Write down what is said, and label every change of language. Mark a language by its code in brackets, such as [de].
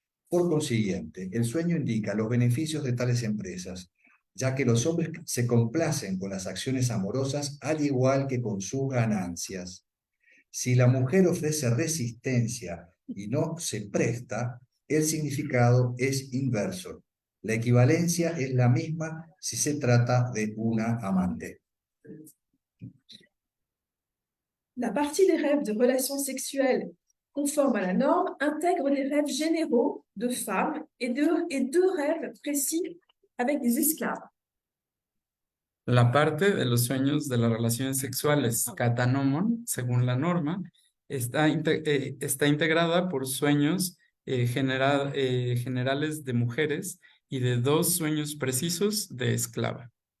[es] Por consiguiente, el sueño indica los beneficios de tales empresas, ya que los hombres se complacen con las acciones amorosas al igual que con sus ganancias. Si la mujer ofrece resistencia y no se presta, el significado es inverso. La equivalencia es la misma si se trata de una amante. [fr] La partie des rêves de relations sexuelles conformes à la norme intègre les rêves généraux de femmes et deux rêves précis avec des esclaves. [es] La parte de los sueños de las relaciones sexuales, katanomon, según la norma, está integrada por sueños generales de mujeres y de dos sueños precisos de esclava.